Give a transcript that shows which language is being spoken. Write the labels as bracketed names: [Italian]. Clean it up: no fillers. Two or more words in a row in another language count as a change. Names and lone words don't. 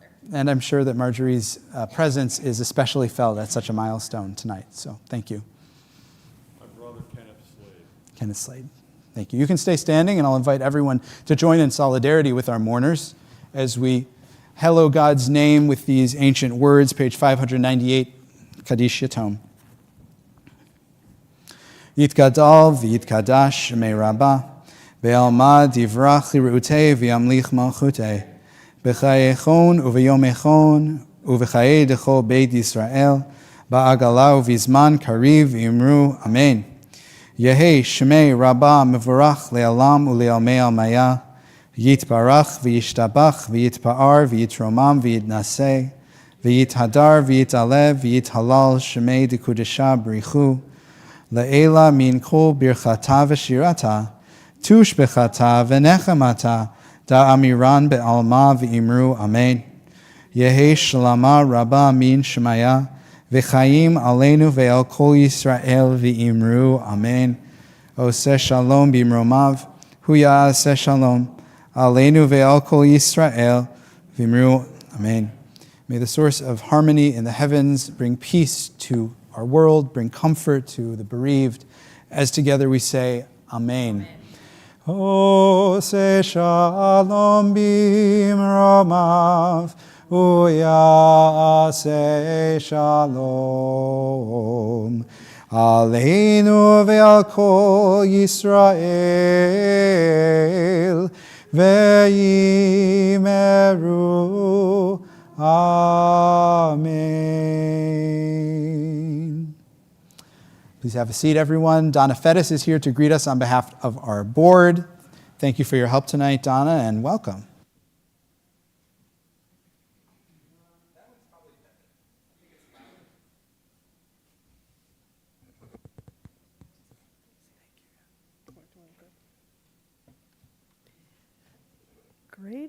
[English] And I'm sure that Marjorie's presence is especially felt at such a milestone tonight. So thank you. My brother, Kenneth Slade. Kenneth Slade. Thank you. You can stay standing, and I'll invite everyone to join in solidarity with our mourners as we hallow God's name with these ancient words, page 598, [Aramaic] קדיש יתום. יתגדל ויתקדש שמה רבא, בעלמא די ברא כרעותה וימליך מלכותה, בחייכון וביומיכון ובחיי דכל בית ישראל, בעגלא ובזמן קריב ואמרו, אמן. יהא שמה רבא מברך לעלם ולעלמי עלמיא, יתברך וישתבח ויתפאר ויתרומם ויתנשא ויתהדר ויתעלה ויתהלל שמה דקדשא בריך הוא. לעלא מן כל ברכתא ושירתא. תשבחתא ונחמתא. דאמירן בעלמא ואמרו אמן. יהא שלמא רבא מן שמיא. [Hebrew] וחיים עלינו ועל כל ישראל ואמרו אמן. עשה שלום במרומיו. הוא יעשה שלום. עלינו ועל כל ישראל ואמרו אמן. [English] May the source of harmony in the heavens bring peace to our world, bring comfort to the bereaved. As together we say, [Hebrew] אמן. עשה שלום במרומיו. ויעשה שלום עלינו ועל כל ישראל ואמרו אמן. [English] Please have a seat, everyone. Donna Fettis is here to greet us on behalf of our board. Thank you for your help tonight, Donna, and welcome. Great.